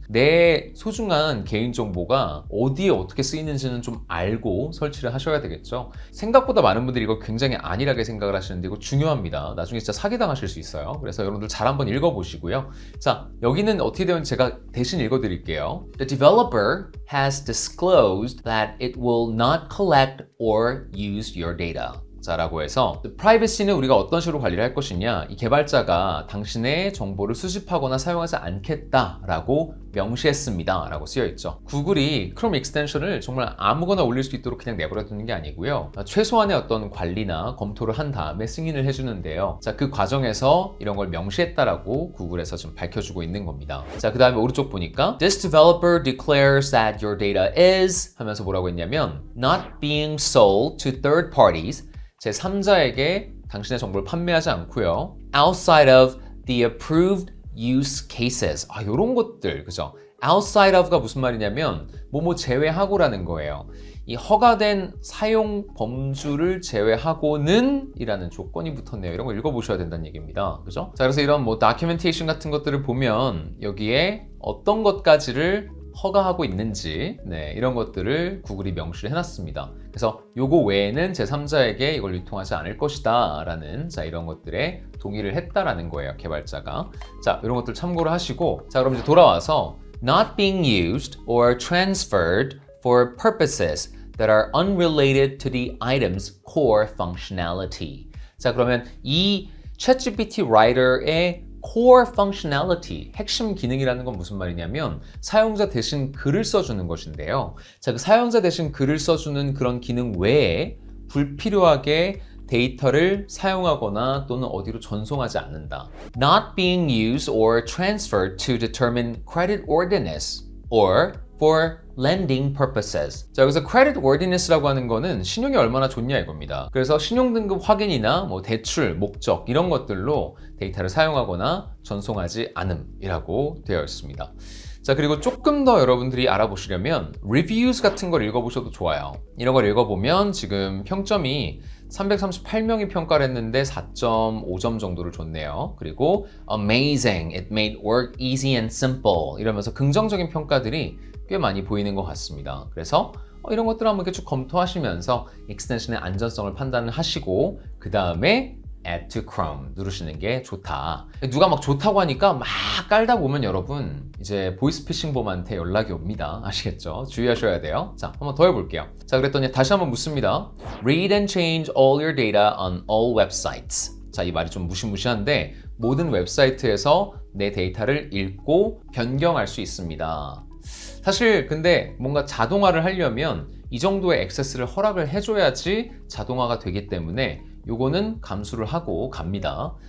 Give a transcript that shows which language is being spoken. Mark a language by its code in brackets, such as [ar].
[ko] 내 소중한 개인정보가 어디에 어떻게 쓰이는지는 좀 알고 설치를 하셔야 되겠죠. 생각보다 많은 분들이 이거 굉장히 안일하게 생각을 하시는데 이거 중요합니다. 나중에 진짜 사기당하실 수 있어요. 그래서 여러분들 잘 한번 읽어보시고요. 자, 여기는 어떻게 되면 제가 대신 읽어드릴게요. [en] The developer has disclosed that it will not collect or use your data. [ko] 자, 라고 해서 privacy는 우리가 어떤 식으로 관리를 할 것이냐, 이 개발자가 당신의 정보를 수집하거나 사용하지 않겠다라고 명시했습니다 라고 쓰여 있죠. 구글이 크롬 익스텐션을 정말 아무거나 올릴 수 있도록 그냥 내버려 두는 게 아니고요, 최소한의 어떤 관리나 검토를 한 다음에 승인을 해주는데요. 자, 그 과정에서 이런 걸 명시했다라고 구글에서 지금 밝혀주고 있는 겁니다. 자, 그 다음에 오른쪽 보니까 [en] This developer declares that your data is [ko] 하면서 뭐라고 했냐면 [en] not being sold to third parties, [ko] 제3자에게 당신의 정보를 판매하지 않고요. [en] outside of the approved use cases. [ko] 아, 요런 것들, 그죠? outside of가 무슨 말이냐면 뭐뭐 제외하고라는 거예요. 이 허가된 사용 범주를 제외하고는 이라는 조건이 붙었네요. 이런 거 읽어보셔야 된다는 얘기입니다. 그죠? 자, 그래서 이런 뭐 다큐멘테이션 같은 것들을 보면 여기에 어떤 것까지를 허가하고 있는지, 이런 것들을 구글이 명시를 해놨습니다. 그래서 요거 외에는 제3자에게 이걸 유통하지 않을 것이다 라는, 자, 이런 것들에 동의를 했다라는 거예요, 개발자가. 자, 이런 것들 참고를 하시고, 자, 그럼 이제 돌아와서 [en] not being used or transferred for purposes that are unrelated to the item's core functionality. [ko] 자, 그러면 이 ChatGPT Writer의 core functionality, 핵심 기능이라는 건 무슨 말이냐면 사용자 대신 글을 써주는 것인데요. 자, 그 사용자 대신 글을 써주는 그런 기능 외에 불필요하게 데이터를 사용하거나 또는 어디로 전송하지 않는다. [en] Not being used or transferred to determine creditworthiness or for lending purposes. [ko] 자, 여기서 creditworthiness라고 하는 거는 신용이 얼마나 좋냐 이겁니다. 그래서 신용등급 확인이나 뭐 대출, 목적 이런 것들로 데이터를 사용하거나 전송하지 않음이라고 되어 있습니다. 자, 그리고 조금 더 여러분들이 알아보시려면 reviews 같은 걸 읽어보셔도 좋아요. 이런 걸 읽어보면 지금 평점이 338명이 평가를 했는데 4.5점 정도를 줬네요. 그리고 [en] amazing, it made work easy and simple [ko] 이러면서 긍정적인 평가들이 꽤 많이 보이는 것 같습니다. 그래서 이런 것들을 한번 이렇게 쭉 검토하시면서 익스텐션의 안전성을 판단을 하시고 그 다음에 Add to Chrome 누르시는 게 좋다. 누가 막 좋다고 하니까 막 깔다 보면 여러분 이제 보이스피싱범한테 연락이 옵니다. 아시겠죠? 주의하셔야 돼요. 자, 한번 더 해볼게요. 자, 그랬더니 다시 한번 묻습니다. [en] Read and change all your data on all websites. [ko] 자, 이 말이 좀 무시무시한데 모든 웹사이트에서 내 데이터를 읽고 변경할 수 있습니다. 사실 근데 뭔가 자동화를 하려면 이 정도의 액세스를 허락을 해줘야지 자동화가 되기 때문에 요거는 감수를 하고 갑니다.